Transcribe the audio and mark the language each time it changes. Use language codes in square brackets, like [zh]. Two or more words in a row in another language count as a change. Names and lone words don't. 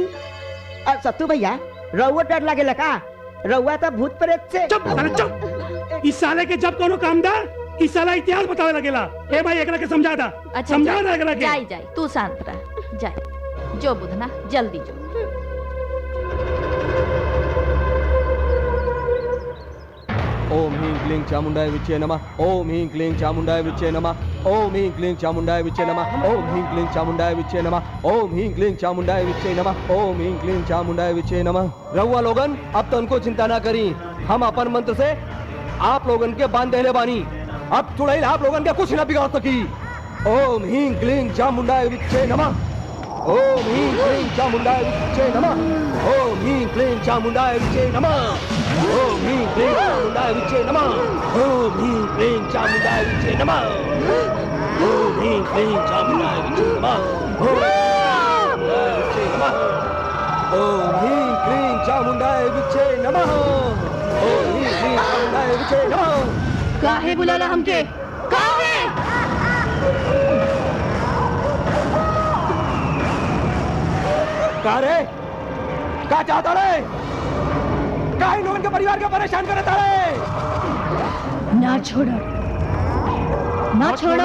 [bho] और सत्तू भैया रउआ डर लागेला का? रउआ त भूत प्रेत से। चुप। इस साले के जब कोनो काम दा, इस साला इतिहास बतावे लगेला। ए भाई एकरा के समझा दा। अच्छा समझा दा एकरा के। जाई तू शांत रह। जाई जो बुधना, जल्दी जो। [sa] ओम ह्रीं क्लीं चामुंडाय विच्चे नमः। ओम ह्रीं क्लीं चामुंडाय विच्चे नमः। ओम ह्रीं क्लीं चामुंडाय विच्चे नमः। ओम ह्रीं क्लीं चामुंडाय विच्चे नमः। ओम ह्रीं क्लीं चामुंडाय विच्चे नमः। ओम ह्रीं क्लीं चामुंडाय विच्चे नमः। [bho] रहुआ लोगन अब तो उनको चिंता ना करी, हम अपन मंत्र से आप लोगन के बांध देले बानी। अब चुड़ैल आप लोगन के कुछ ना बिगाड़ सकी। [sa] ओम ह्रीं क्लीं चामुंडाय विच्चे नमः। ओम ह्रीं क्लीं चामुंडाय विच्चे नमः। ओम ह्रीं क्लीं चामुंडाय विच्चे नमः। ओम ह्रीं क्लीं चामुंडाय विच्चे नमः। ओम ह्रीं क्लीं चामुंडाय विच्चे नमः। ओम ह्रीं क्लीं चामुंडाय विच्चे नमः। ओम ह्रीं क्लीं चामुंडाय विच्चे नमः। ओम ह्रीं क्लीं चामुंडाय विच्चे नमः। [bho] काहे बुलाला हमके? काहे? का रे? का चाहता रे? काहे लोगन के परिवार के परेशान करता रे? ना छोड़ो, ना छोड़ो।